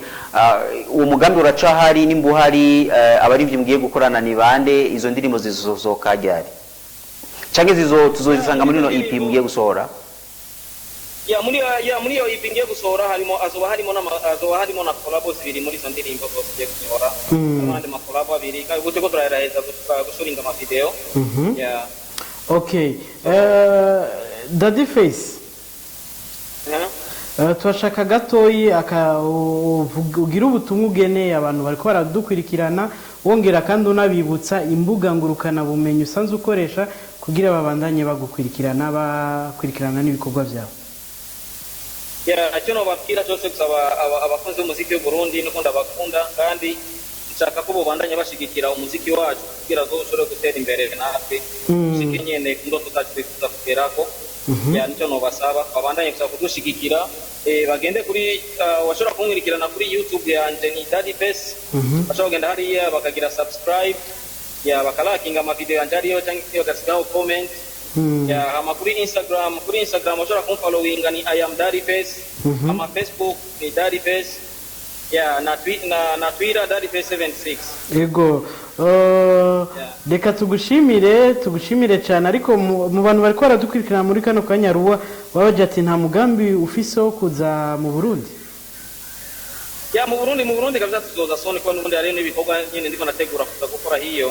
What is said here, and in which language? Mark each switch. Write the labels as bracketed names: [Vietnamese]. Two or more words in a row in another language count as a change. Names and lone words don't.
[Rundi] Uwo mugambi uraca hari nimbuhari abarivyi mugiye gukorana ni bande izo ndirimbo zizosohoka ryari canke tuzozisanga muri no EP mugiye gusohora? muri iyo EP ngiye gusohora azoba harimo na collabo zibiri muri izo ndirimbo zose ngiye gusohora. Harimo n'andi ma collabo abiri kandi gute ko turaheza gushuringa ama video. [English] Yeah. Okay. Daddy Face. [Rundi] Turashaka gatoyi ugira ubutumwa ugeneye abantu bariko baradukurikirana wongera kandi unabibutsa imbuga ngurukana bumenyi usanzwe ukoresha kugira babandanye bakurikirana n'ibikorwa byawe. Icyo nobabwira cyose gusaba abakunzi b'umuziki w'u Burundi nuko ndabakunda kandi nshaka ko babandanya bashigikira umuziki wacu kugira ngo ushobore gutera imbere natwe ushike nyene ndo tutakifuza kugerako. Nicyo nobasaba babandanye gusaba kudushigikira bagende kuri washobora kumwirikirana kuri YouTube yanje ni Daddy Face. Bashobora kugenda hariya bakagira subscribe bakalakinga ama video yanje ariyo cyangwa gasigaho comment. Ama kuri Instagram washobora kumfollowinga ni I am Daddy Face. Ama Facebook ni Daddy Face. Na Twitter Daddy Face 76. Ego reka tugushimire cyane ariko mu bantu bari baradukurikirana muri kano kanya ruwa wabaje ati nta mugambi ufise wo kuza mu Burundi. Mu Burundi kabisa tuzoza sone kwa n'ubundi ari n'ibikorwa nyine ndiko nategura kuza gukora hiyo.